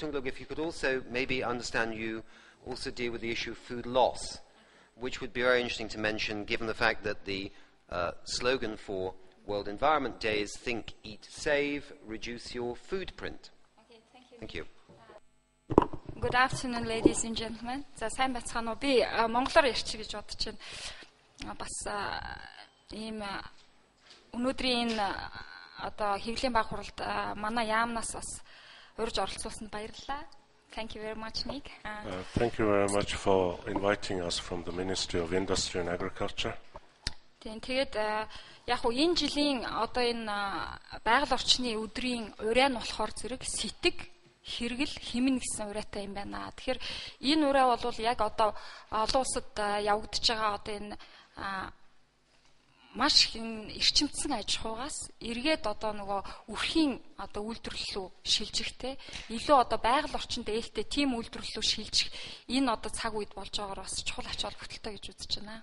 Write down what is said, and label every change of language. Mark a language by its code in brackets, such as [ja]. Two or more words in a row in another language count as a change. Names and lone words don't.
[en] Tungalag, if you could also maybe understand you also deal with the issue of food loss, which would be very interesting to mention given the fact that the slogan for World Environment Day is Think, Eat, Save, Reduce Your Food Print. Okay, thank you. Good afternoon, ladies and gentlemen. [mn] За сайн байцгаана уу? Би монголоор ярьчих гэж бодож байна. Бас ийм өнөөдрийн одоо хэвлэлийн баг хуралд манай яамнаас бас урьж оролцуулсанд баярлалаа. [en] Thank you very much, Nick. Thank you very much for inviting us from the Ministry of Industry and Agriculture. [mn] Тэгээд яг уу энэ жилийн одоо энэ байгаль орчны өдрийн ураа нь болохоор зэрэг сэтг, хэрэгэл, химэн гэсэн ураатай юм байна. Тэгэхээр энэ ураа бол яг одоо олон улсад явагдаж байгаа одоо энэ маш их эрчимдсэн аж ахуйгаас эргээд одоо нөгөө үрхийн одоо үйлдвэрлэл рүү шилжихтэй илүү одоо байгаль орчинд ээлтэй тийм үйлдвэрлэл рүү шилжих энэ одоо цаг үед болж байгаагаар бас чухал ач холбогдолтой гэж үзэж байна.